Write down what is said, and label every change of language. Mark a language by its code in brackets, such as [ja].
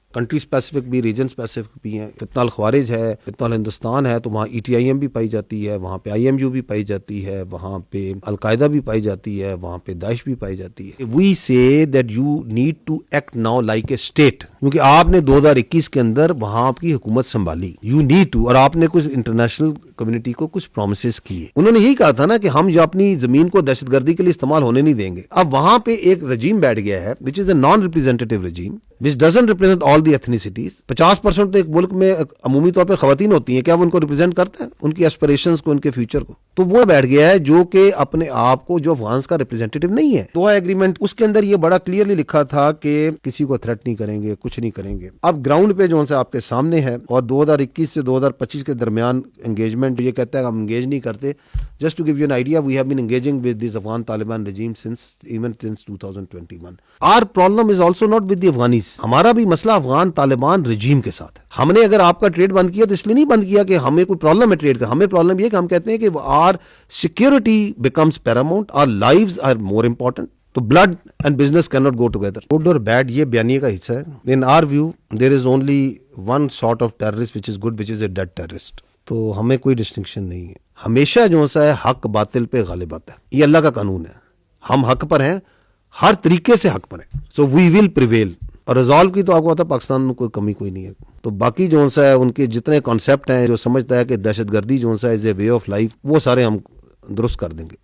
[ur] Country specific بھی، region specific بھی ہیں. فتنہ الخوارج ہے، فتنہ الہندوستان ہے، تو وہاں ETIM بھی پائی جاتی ہے، وہاں پہ IMU بھی پائی جاتی ہے، وہاں پہ القاعدہ بھی پائی جاتی ہے، وہاں پہ داعش بھی پائی جاتی ہے. [en] we say that you need to act now like a state, [ur] کیونکہ آپ نے 2021 کے اندر وہاں کی حکومت سنبھالی. [en] you need to, [ur] اور آپ نے کچھ انٹرنیشنل کمیونٹی کو کچھ پرومسز کیے. انہوں نے یہی کہا تھا نا کہ ہم جو اپنی زمین کو دہشت گردی کے لیے استعمال ہونے نہیں دیں گے. اب وہاں پہ ایک رجیم بیٹھ گیا ہے [en] which is a non-representative regime which doesn't represent all the ethnicities. [ur] 50% تو ایک ملک میں عمومی طور پہ خواتین ہوتی ہیں، کیا وہ ان کو ریپرزینٹ کرتا ہے، ان کی ایسپریشنز کو، ان کے فیوچر کو؟ تو وہ بیٹھ گیا ہے جو کہ اپنے آپ کو جو افغانس کا ریپرزینٹیٹو نہیں ہے. دوحہ ایگریمنٹ اس کے اندر یہ بڑا کلیئرلی لکھا تھا کہ کسی کو تھریٹ نہیں کریں گے، کچھ نہیں کریں گے. اب گراؤنڈ پہ جو آپ کے سامنے ہے، اور 2021 سے 2025 کے درمیان انگیجمنٹ یہ کہتا ہے کہ ہم انگیج نہیں کرتے. [en] Just to give you an idea, we have been engaging with this Afghan Taliban regime since 2021. Our problem is also not with the Afghanis. [ur] ہمارا بھی مسئلہ افغان طالبان رجیم کے ساتھ ہے. ہم نے اگر آپ کا ٹریڈ بند کیا تو اس لیے نہیں بند کیا کہ ہمیں کوئی پرابلم ہے ٹریڈ کا. ہمیں پرابلم یہ کہ ہم کہتے ہیں کہ [en] our security becomes paramount, our lives are more important. تو blood and business cannot go together. Good or bad [ur] یہ بیانیے کا حصہ ہے. [en] In our view, there is only one sort of terrorist which is good, which is a dead terrorist. [ur] تو ہمیں کوئی distinction نہیں ہے. ہمیشہ جو ہے حق باطل پہ غالب آتا ہے. یہ اللہ کا قانون ہے. ہم حق پر ہیں، ہر طریقے سے حق پر ہیں. [en] So we will prevail. [ur] اور ریزالو کی تو آپ کو پتا پاکستان میں کوئی کمی کوئی نہیں ہے. تو باقی جو ہے ان کے جتنے کانسیپٹ ہیں، جو سمجھتا ہے کہ دہشت گردی جو ہے [en] is a way of life, [ur] وہ سارے ہم درست کر دیں گے.